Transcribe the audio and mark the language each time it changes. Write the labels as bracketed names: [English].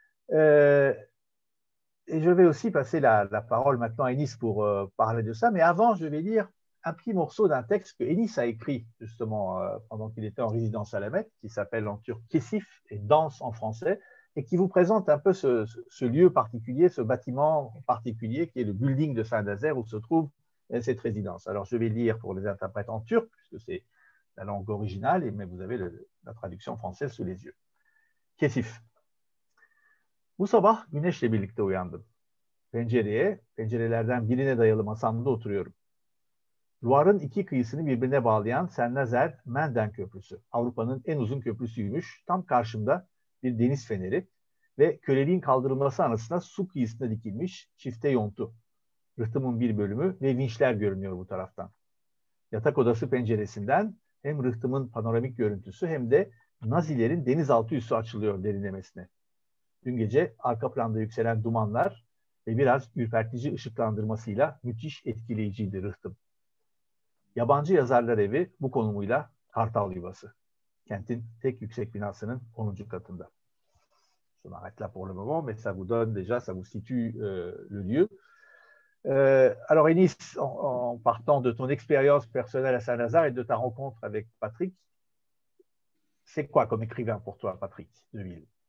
[French] Et je vais aussi passer la parole maintenant à Enis pour parler de ça, mais avant, je vais lire un petit morceau d'un texte que Enis a écrit justement pendant qu'il était en résidence à la Mecque, qui s'appelle en turc Kesif et Danse en français, et qui vous présente un peu ce lieu particulier, ce bâtiment particulier qui est le building de Saint-Nazaire où se trouve cette résidence. Alors je vais lire pour les interprètes en turc, puisque c'est la langue originale, mais vous avez la traduction française sous les yeux. Kesif. [Turkish] Bu sabah güneşle birlikte uyandım. Pencerelerden birine dayalı masamda oturuyorum. Loire'ın iki kıyısını birbirine bağlayan Saint-Nazaire-Menden Köprüsü. Avrupa'nın en uzun köprüsüymüş. Tam karşımda bir deniz feneri ve köleliğin kaldırılması anısına su kıyısına dikilmiş çifte yontu. Rıhtımın bir bölümü ve vinçler görünüyor bu taraftan. Yatak odası penceresinden hem rıhtımın panoramik görüntüsü hem de Nazilerin denizaltı üssü açılıyor derinlemesine. Dün gece arka planda yükselen dumanlar ve biraz ürpertici ışıklandırmasıyla müthiş etkileyiciydi rıhtım. Yabancı Yazarlar Evi bu konumuyla Kartal Yuvası. Kentin tek yüksek binasının 10. katında. [French] Je m'arrête là pour le moment, mais ça vous donne déjà, ça vous situe le lieu. Alors Enis, en partant de ton expérience personnelle à Saint-Lazare et de ta rencontre avec Patrick, c'est quoi comme écrivain pour toi, Patrick Deville?